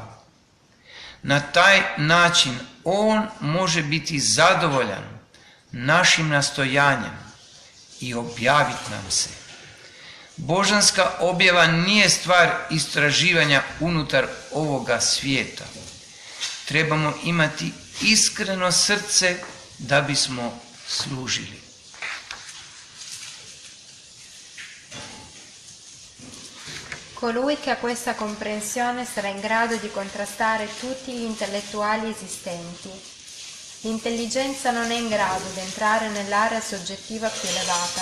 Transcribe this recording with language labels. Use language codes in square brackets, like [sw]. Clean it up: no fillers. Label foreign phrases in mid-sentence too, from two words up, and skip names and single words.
[hr] Na taj način on može biti zadovoljan našim nastojanjem i objaviti nam se. Božanska objava nije stvar istraživanja unutar ovoga svijeta. Trebamo imati iskreno srce da bismo služili. [it] Colui che ha questa comprensione sarà in grado di contrastare tutti gli intellettuali esistenti. L'intelligenza non è in grado di entrare nell'area soggettiva più elevata.